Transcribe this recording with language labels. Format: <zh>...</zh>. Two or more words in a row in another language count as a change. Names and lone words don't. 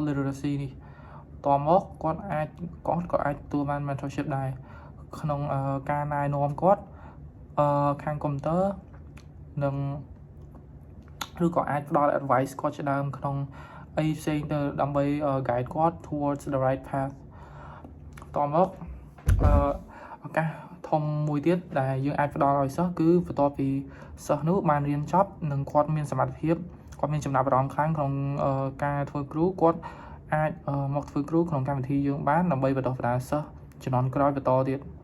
<km>literacy នេះតមកគាត់អាចទទួលបាន mentorship ដែរក្នុងការណែនាំគាត់ខាងកុំព្យូទ័រនិងឬក៏អាចផ្ដល់ advice គាត់ជាដើមក្នុងអីផ្សេងទៅដើម្បី guide គាត់</km> <en>towards the right path</en> <km>តមកឱកាសធំមួយទៀតដែលយើងអាចផ្ដល់ឲ្យសិស្សគឺបន្ទាប់ពីសិស្សនោះបានរៀនចប់និងគាត់មានសមត្ថភាពគាត់មានចំណាប់អារម្មណ៍ខ្លាំងក្នុងការធ្វើគ្រូគាត់អាចមកធ្វើគ្រូក្នុងកម្មវិធីយើងបានដើម្បីបណ្ដុះបណ្ដាលសិស្សជំនាន់ក្រោយបន្តទៀត</km>